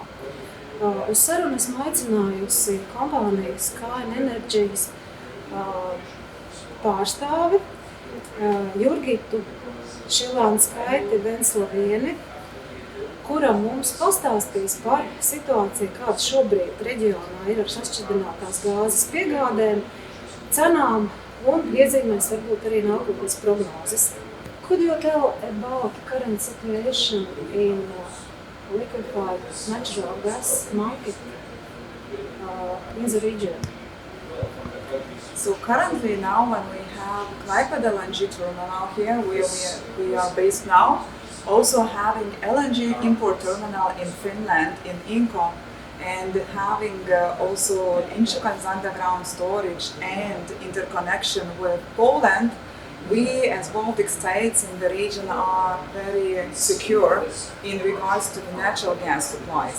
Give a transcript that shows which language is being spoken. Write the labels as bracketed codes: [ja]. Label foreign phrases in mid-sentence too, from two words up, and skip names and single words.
[lv] Uz sarunu esmu aicinājusi kompānijas Sava Enerģijas pārstāvi Jurgitu Šilānskaiti Venslavieni, kura mums pastāstīs par situāciju, kāda šobrīd reģionā ir ar sašķidrinātās gāzes piegādēm, cenām un iezīmēs varbūt arī nākotnes prognozes. [en] Could you tell about the current situation in liquefied natural gas market in the region? So currently now when we have Klaipēdā LNG terminal here where we are based now, also having LNG import terminal in Finland, in Inko, and having also Inčukalns underground storage and interconnection with Poland, we as Baltic states in the region are very secure in regards to the natural gas supplies.